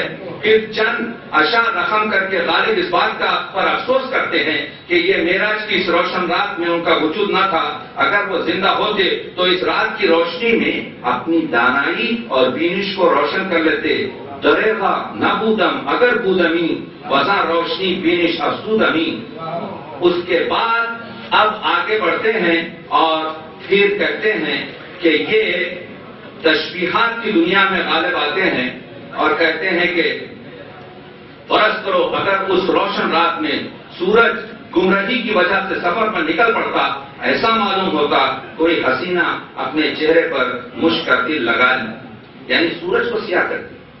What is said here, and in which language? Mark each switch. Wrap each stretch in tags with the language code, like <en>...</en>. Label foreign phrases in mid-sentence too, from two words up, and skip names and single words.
<ur>پھر چند اشعار رقم کر کے غالب اس بات کا پر افسوس کرتے ہیں کہ یہ معراج کی اس روشن رات میں ان کا وجود نہ تھا. اگر وہ زندہ ہوتے تو اس رات کی روشنی میں اپنی دانائی اور بینش کو روشن کر لیتے.</ur> <fa>دریغا نہ بودم اگر بودمی وزاں روشنی بینش افسودمی.</fa> <ur>اس کے بعد اب آگے بڑھتے ہیں اور پھر کہتے ہیں کہ یہ تشبیہات کی دنیا میں غالب آتے ہیں اور کہتے ہیں کہ فرض کرو اگر اس روشن رات میں سورج گمراہی کی وجہ سے سفر پر نکل پڑتا، ایسا معلوم ہوتا کوئی حسینہ اپنے چہرے پر مشک دل لگا لی، یعنی سورج کو سیاہ کر دی.</ur>